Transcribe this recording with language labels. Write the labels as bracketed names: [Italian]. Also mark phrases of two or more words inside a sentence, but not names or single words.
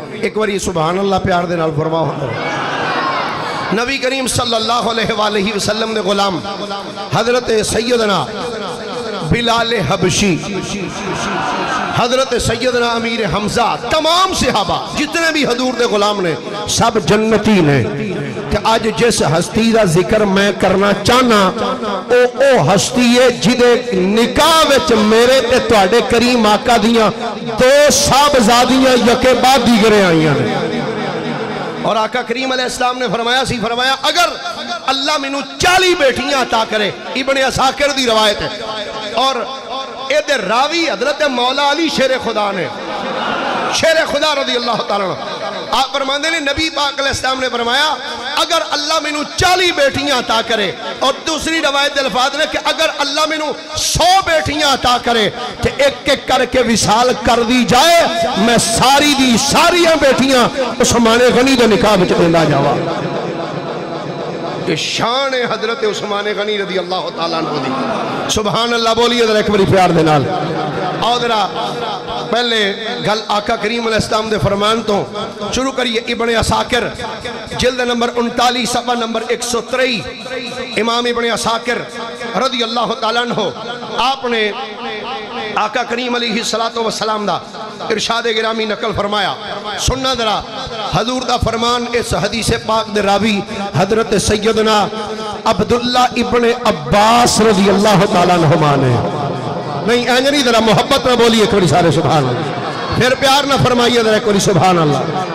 [Punjabi] ایک باری [Arabic] سبحان اللہ [Punjabi] پیار دے نال فرماؤ۔ نبی کریم [Arabic] صلی اللہ علیہ وآلہ وسلم [Punjabi] نے غلام حضرت سیدنا بلال حبشی، حضرت سیدنا امیر حمزہ، تمام صحابہ جتنے بھی حضور دے غلام نے سب جنتی نے، کہ آج جس ہستی دا ذکر میں کرنا چاہنا او ہستی ہے جدے نکاح وچ میرے تے تواڈے کریم آقا دیاں 2 صاحبزادیاں یکے بعد دیگرے آئیاں نے، اور آقا کریم [Arabic] علیہ السلام [Punjabi] نے فرمایا اگر اللہ منو 40 بیٹیاں عطا کرے، ابن عساکر دی روایت ہے، اور اے دے راوی حضرت مولا علی شیر خدا نے، شیر خدا [Arabic] رضی اللہ تعالیٰ عنہ، [Punjabi] آپ فرماندے نے نبی پاک [Arabic] علیہ السلام [Punjabi] نے فرمایا اگر اللہ منو 40 بیٹیاں عطا کرے، اور دوسری روایت الفاظ نے کہ اگر اللہ منو 100 بیٹیاں عطا کرے کہ ایک ایک کر کے وصال کر دی جائے، میں ساری دی ساریاں بیٹیاں عثمان غنی دے نکاح وچ دیندا جاواں۔ کہ شان حضرت عثمان غنی [Arabic] رضی اللہ تعالیٰ عنہ [Punjabi] دی، [Arabic] سبحان اللہ [Punjabi] بولیے ذرا ایک باری پیار دے نال۔ اور ذرا پہلے گل آقا کریم [Arabic] علیہ السلام [Punjabi] دے فرمان تو شروع کریے۔ ابن عساکر جلد نمبر 39 صفحہ نمبر 123، امام ابن عساکر [Arabic] رضی اللہ تعالیٰ عنہ [Punjabi] آپ نے آقا کریم [Arabic] علیہ السلام [Punjabi] دا ارشاد گرامی نقل فرمایا، سننا ذرا حضور دا فرمان اس حدیث پاک دے راوی حضرت سیدنا عبداللہ ابن عباس [Arabic] رضی اللہ تعالیٰ عنہما [Punjabi] نے، نہیں اینجنی ذرا محبت میں بولیے کوئی سارے [Arabic] سبحان اللہ، [Punjabi] پھر پیار نہ فرمائیے ذرا کوئی [Arabic] سبحان اللہ۔